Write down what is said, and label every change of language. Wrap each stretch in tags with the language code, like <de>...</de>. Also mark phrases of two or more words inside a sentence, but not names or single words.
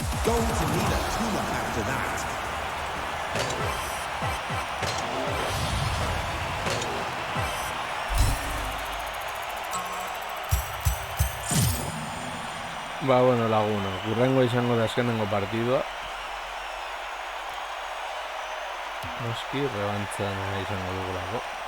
<en>going to need a tune-up after that.</en> <eu>Bueno, Laguna, kurrengo izango da azkenengo partidua. Noski, rebantzan izango dugulako.</eu>